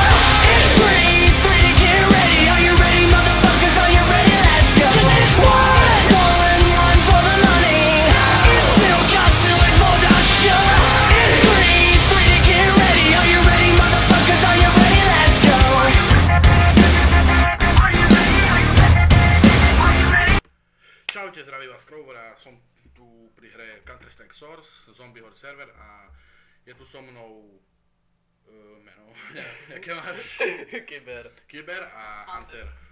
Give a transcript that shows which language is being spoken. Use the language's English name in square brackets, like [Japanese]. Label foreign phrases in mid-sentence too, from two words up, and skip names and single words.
[English] It's three to get ready. Are you ready, motherfuckers? Are you ready? Let's go. Cause it's one for the money. It's two, cause two is for the show. It's three to get ready. Are you ready, motherfuckers? Are you ready? Let's go. [Slovak] Čaute, zdraví vás Krover a som tu pri hre Counter-Strike Source, Zombie Horde server a je tu so mnou meno, jaké máš? Kyber a Hunter.